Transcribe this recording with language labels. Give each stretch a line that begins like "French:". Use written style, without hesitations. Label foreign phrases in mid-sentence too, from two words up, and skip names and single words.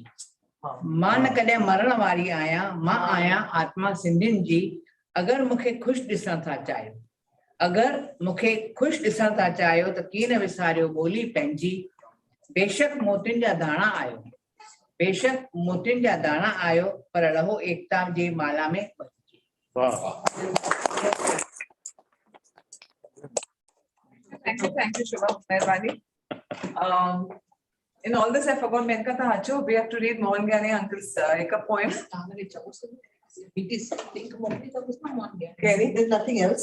Sindhi: मां न कॾहिं मरण वारी आहियां, मां आहियां आत्मा सिंधियुनि जी. अगरि मूंखे ख़ुशि ॾिसण था चाहियो, त कीन विसारियो ॿोली पंहिंजी. बेशक मोतियुनि जा दाणा आयो, पर रहो एकता जे माला में.
English: Thank you, Shubha. Mehrbani. In all this, I forgot Menka Hacho. We have to read Mohan Gyani uncle's a poem. There's nothing else.